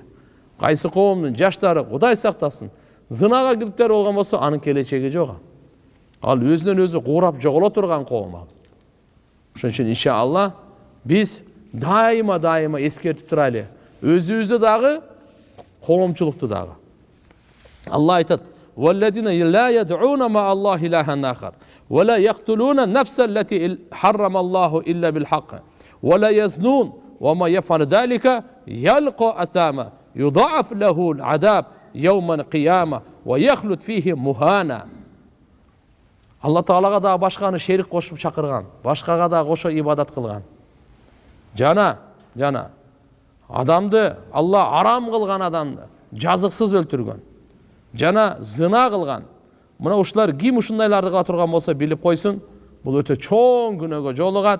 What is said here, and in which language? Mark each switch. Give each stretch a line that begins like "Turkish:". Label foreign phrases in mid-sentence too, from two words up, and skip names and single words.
Kyrgyz: Кайсы коомдун жаштары Кудай сактасын, зынага кириптер болгон болсо, анын келечеги жок. Ал өзүнөн өзү куурап жоголо турган коом ал. Ошон үчүн иншалла биз дайыма эскертип турайлы. Өзүбүздү дагы, коомчулукту дагы. Алла айтат:
Arabic: "والذين لا يدعون مع الله إلها آخر ولا يقتلون النفس التي حرم الله إلا بالحق ولا يزنون وما يفعل ذلك يلق أثاما يضاعف له العذاب يوم القيامة ويخلد فيه مهانا."
Kyrgyz: Алла Таалага да башканы шерик кошуп чакырган, башкага да кошо ибадат кылган. Жана адамды, Алла арам кылган адамды жазыксыз өлтүргөн. Жана зына кылган, мына ушулар ким ушундайларды кыла турган болсо билип койсун, бул өтө чоң күнөөгө жолугат.